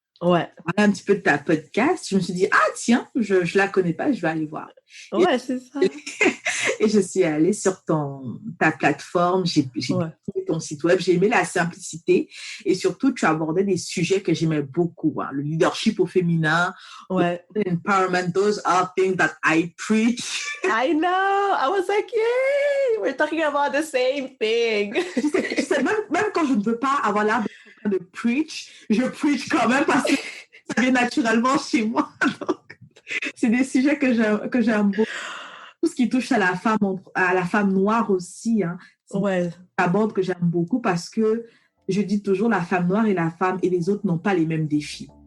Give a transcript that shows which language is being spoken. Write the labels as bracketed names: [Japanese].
[French] Ouais. Un petit peu de ta podcast. Je me suis dit, tiens, je la connais pas, je vais aller voir. Ouais, c'est ça. Et je suis allée sur ta plateforme, j'ai trouvé ton site web, j'ai aimé la simplicité et surtout, tu abordais des sujets que j'aimais beaucoup. Hein. Le leadership au féminin, [English] empowerment, those are things that I preach. I know, I was like, yay, we're talking about the same thing. [French] Tu sais, même quand je ne veux pas avoir l'air de train de preach, je preach quand même parce que ça vient naturellement chez moi. Donc, c'est des sujets que j'aime beaucoup. Tout ce qui touche à la femme noire aussi, hein, c'est Ouais. un aborde que j'aime beaucoup parce que je dis toujours la femme noire et la femme et les autres n'ont pas les mêmes défis.